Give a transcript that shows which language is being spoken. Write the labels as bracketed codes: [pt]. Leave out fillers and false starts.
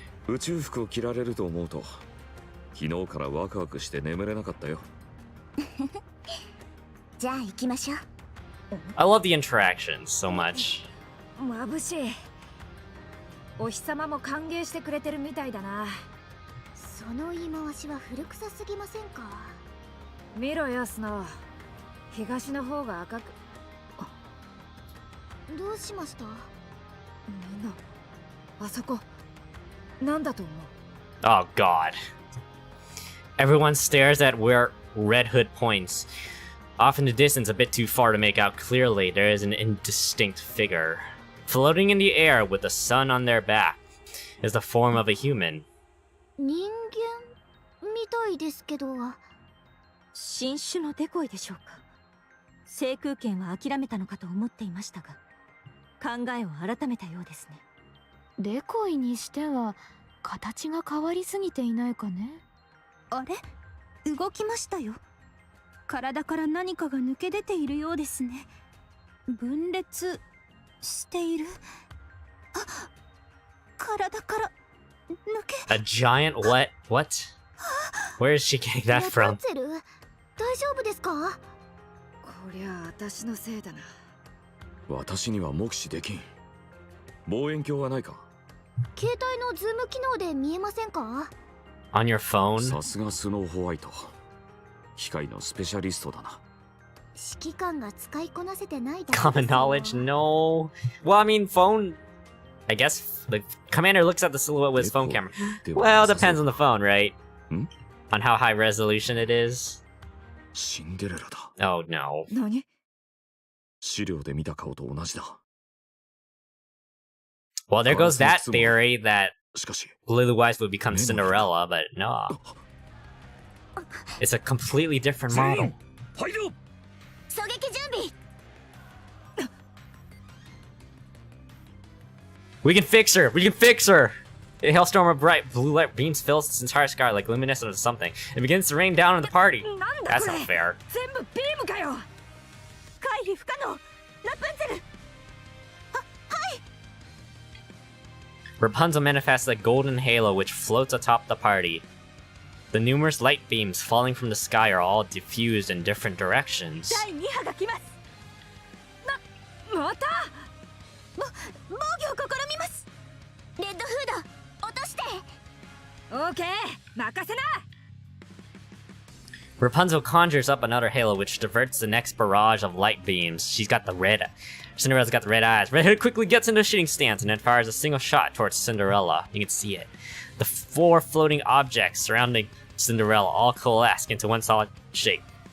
[ja] 宇宙服を着られると思うと昨日からワクワクして眠れなかったよ。じゃあ行きましょう。 [en] I love the interactions so much. [ja] 眩しい。お日様も歓迎してくれてるみたいだな。その言い回しは古臭すぎませんか？見ろよ、スノー。東の方が赤く。どうしました？みんな、あそこ、なんだと思う？ [en] Oh god. Everyone stares at where Red Hood points. Off in the distance, a bit too far to make out clearly, there is an indistinct figure. Floating in the air with the sun on their back is the form of a human. [ja] 人間みたいですけど。新種のデコイでしょうか。制空権は諦めたのかと思っていましたが、考えを改めたようですね。デコイにしては形が変わりすぎていないかね。あれ？動きましたよ。体から何かが抜け出ているようですね。分裂している。あ、体から抜け。 [en] A giant what? What? Where is she getting that [ja] ラプン [en] from? [ja] ツェル、大丈夫ですか？こりゃ私のせいだな。私には目視できん。望遠鏡はないか？携帯のズーム機能で見えませんか？ [en] On your phone? [ja] さすがスノーホワイト。機械のスペシャリストだな。指揮官が使いこなせてないだけですよ。 [en] Common knowledge? No. Well, I mean, phone. I guess the commander looks at the silhouette with his phone camera. Well, it depends on the phone, right? Hmm? On how high resolution it is. [ja] シンデレラだ。 [en] Oh no. [ja] 何？資料で見た顔と同じだ。 [en] Well, there goes that theory that [ja] しかし、 [en] Lily Wise would become Cinderella, but no. It's a completely different model. [ja] 入ろう。狙撃準備。 [en] We can fix her! We can fix her! A hailstorm of bright blue light beams fills its entire sky like luminescent of something. It begins to rain down on the party. That's not fair. [ja] 全部ビームかよ。回避不可能。ラプンツェル。 [en] Rapunzel manifests a golden halo which floats atop the party. The numerous light beams falling from the sky are all diffused in different directions. [ja] 第2波が来ます。また？防御を試みます。レッドフード、落として。オーケー、任せな。 [en] Rapunzel conjures up another halo which diverts the next barrage of light beams. She's got the red. Cinderella's got the red eyes. Red Hood quickly gets into a shooting stance and then fires a single shot towards Cinderella. You can see it. The four floating objects surrounding Cinderella all coalesce into one solid shape.